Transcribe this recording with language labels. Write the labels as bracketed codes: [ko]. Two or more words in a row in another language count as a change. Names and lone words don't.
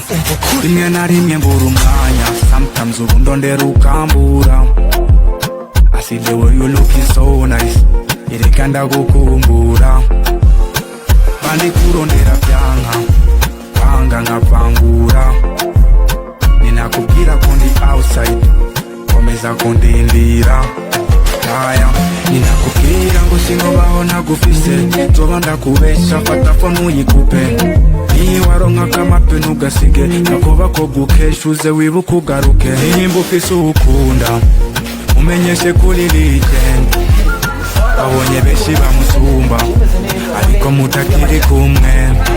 [rn] rimwe na rimwe mbura umwanya sometimes ubu ndondera ukambura [en] I see the way you looking so nice [rn] ireka ndagukumbura bandi kurondera byanka panga nkapangura ninakubwira ko ndi outside komeza kundindira aya ninakubwira ngo singobaho nagufise nzoba ndakubesha fata phone uyikupe niwaronka kamape ntugasige nakoba ko gukesha uze wibuka ugaruke nimba ufise ukunda umenyeshe kuri weekend abonye benshi bamusumba ariko mutakiri kumwe